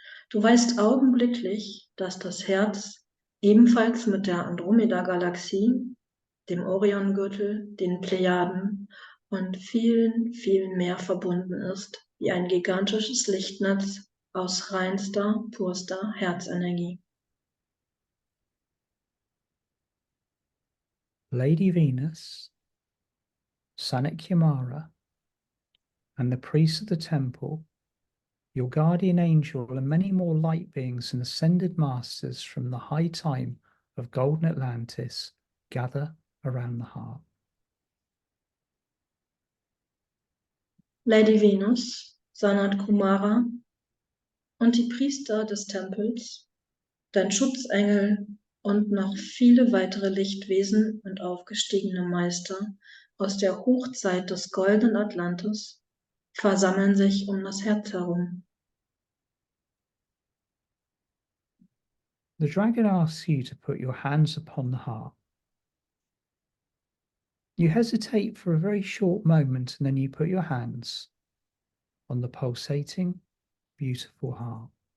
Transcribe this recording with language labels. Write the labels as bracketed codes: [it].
[de] Du weißt augenblicklich, dass das Herz ebenfalls mit der Andromeda-Galaxie, dem Oriongürtel, den Plejaden und vielen, vielen mehr verbunden ist, wie ein gigantisches Lichtnetz aus reinster, purster Herzenergie. [en] Lady Venus, Sanakyamara, and the priests of the temple, your guardian angel, and many more light beings and ascended masters from the high time of golden Atlantis gather around the heart. [de] Lady Venus, Sanat Kumara und die Priester des Tempels, dein Schutzengel und noch viele weitere Lichtwesen und aufgestiegene Meister aus der Hochzeit des goldenen Atlantis versammeln sich um das Herz herum. [en] The dragon asks you to put your hands upon the heart. You hesitate for a very short moment, and then you put your hands on the pulsating, beautiful heart.